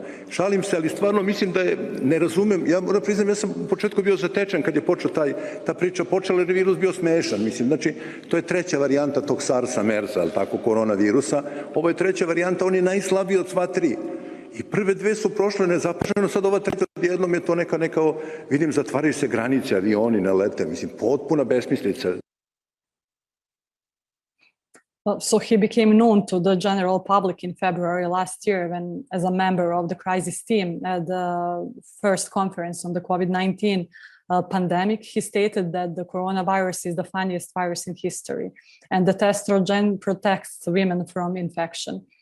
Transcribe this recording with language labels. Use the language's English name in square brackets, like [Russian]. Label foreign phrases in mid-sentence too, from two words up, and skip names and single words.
[Serbian] Šalim se, ali stvarno mislim da je, ne razumem, ja moram priznam, ja sam u početku bio zatečen kad je počeo ta priča počela, jer je virus bio smešan, mislim, znači, to je treća varijanta tog SARS-a, MERS-a, jel tako, koronavirusa, ovo je treća varijanta, on je najslabiji od sva tri. I prve dve su prošle nezapaženo, sad ova treća jednom je to neka, vidim, zatvaraju se granice, avioni ne lete, mislim, potpuna besmislica. [English] So he became known to the general public in February last year when, as a member of the crisis team at the first conference on the COVID-19 pandemic, he stated that the coronavirus is the funniest virus in history and that estrogen protects women from infection.